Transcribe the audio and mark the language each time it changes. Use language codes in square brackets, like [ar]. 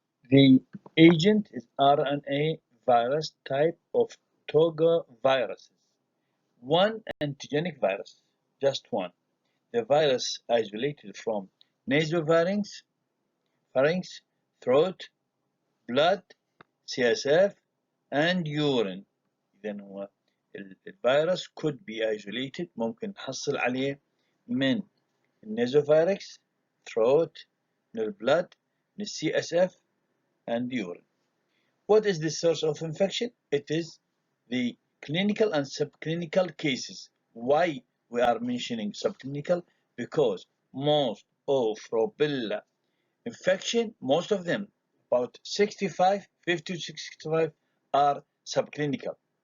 [en] The agent is RNA virus type of Toga viruses. One antigenic virus, just one. The virus isolated from nasopharynx, pharynx, throat, blood, CSF, and urine. [ar] إذا هو الفيروس [en] could be isolated [ar] ممكن نحصل عليه من النازوفارينكس, [en] throat, [ar] من البلد, من CSF, [en] and urine. What is the source of infection? It is the clinical and subclinical cases. Why we are mentioning subclinical? Because most of rubella infection, most of them, about 50 to 65, are subclinical.